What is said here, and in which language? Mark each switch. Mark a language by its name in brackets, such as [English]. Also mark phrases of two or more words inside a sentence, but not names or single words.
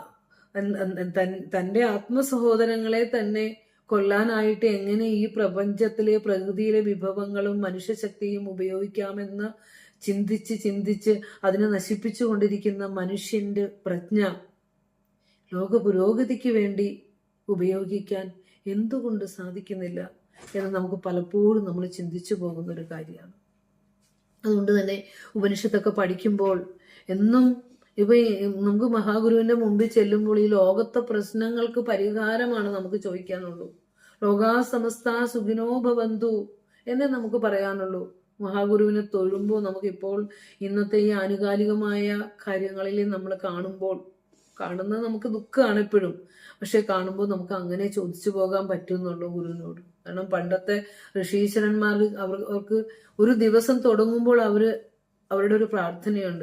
[Malayalam] തന്റെ ആത്മസഹോദരങ്ങളെ തന്നെ കൊല്ലാനായിട്ട് എങ്ങനെ ഈ പ്രപഞ്ചത്തിലെ പ്രകൃതിയിലെ വിഭവങ്ങളും മനുഷ്യശക്തിയും ഉപയോഗിക്കാമെന്ന് ചിന്തിച്ച് അതിനെ നശിപ്പിച്ചു കൊണ്ടിരിക്കുന്ന മനുഷ്യന്റെ പ്രജ്ഞ ലോക പുരോഗതിക്ക് വേണ്ടി ഉപയോഗിക്കാൻ എന്തുകൊണ്ട് സാധിക്കുന്നില്ല എന്ന് നമുക്ക് പലപ്പോഴും നമ്മൾ ചിന്തിച്ചു പോകുന്ന ഒരു കാര്യമാണ്. അതുകൊണ്ട് തന്നെ ഉപനിഷത്തൊക്കെ പഠിക്കുമ്പോൾ എന്നും നമുക്ക് മഹാഗുരുവിന്റെ മുമ്പിൽ ചെല്ലുമ്പോൾ ഈ ലോകത്തെ പ്രശ്നങ്ങൾക്ക് പരിഹാരമാണ് നമുക്ക് ചോദിക്കാനുള്ളൂ. [Sanskrit] ലോകാ സമസ്ത സുഖിനോ ഭവന്തു [Malayalam] എന്നേ നമുക്ക് പറയാനുള്ളൂ. മഹാഗുരുവിനെ തൊഴുമ്പോൾ നമുക്കിപ്പോൾ ഇന്നത്തെ ഈ ആനുകാലികമായ കാര്യങ്ങളിൽ നമ്മൾ കാണുന്നത് നമുക്ക് ദുഃഖമാണ് എപ്പോഴും. പക്ഷെ കാണുമ്പോൾ നമുക്ക് അങ്ങനെ ചോദിച്ചു പോകാൻ പറ്റുന്നുള്ളൂ ഗുരുവിനോട്. കാരണം പണ്ടത്തെ ഋഷീശ്വരന്മാർ അവർക്ക് ഒരു ദിവസം തുടങ്ങുമ്പോൾ അവരുടെ ഒരു പ്രാർത്ഥനയുണ്ട്.